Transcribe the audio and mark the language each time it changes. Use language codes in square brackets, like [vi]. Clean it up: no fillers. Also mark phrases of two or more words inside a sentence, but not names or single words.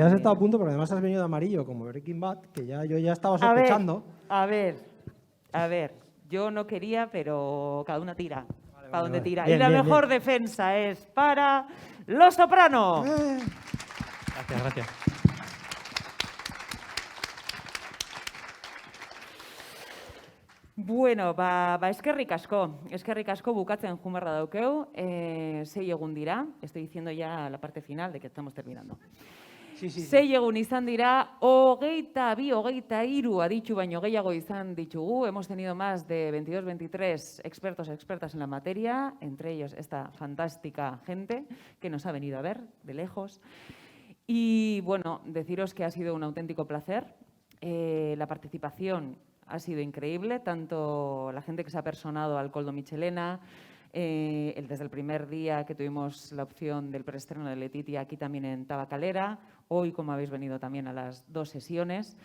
[es] también. estado a punto, porque además has venido de amarillo, como Breaking Bad, que yo ya estaba A ver, sospechando. a ver. Yo no quería, pero cada una tira. Para donde vale. tira. Bien, y la bien, mejor defensa es para Los Soprano. Gracias, gracias. [eu] Bueno, eskerrik asko bukatzen joan beharra daukeu, 6 egun dira, [es] estoy diciendo ya la parte final de que estamos terminando. Sí. [eu] 6 egun izan dira, 22, 23 aditu baino gehiago izan ditugu, [es] hemos tenido más de 22, 23 expertos y expertas en la materia, entre ellos esta fantástica gente que nos ha venido a ver de lejos. Y bueno, deciros que ha sido un auténtico placer, la participación ha sido increíble, tanto la gente que se ha personado al Coldo Michelena, desde el primer día que tuvimos la opción del preestreno de Letitia aquí también en Tabacalera, hoy como habéis venido también a las 2 sesiones.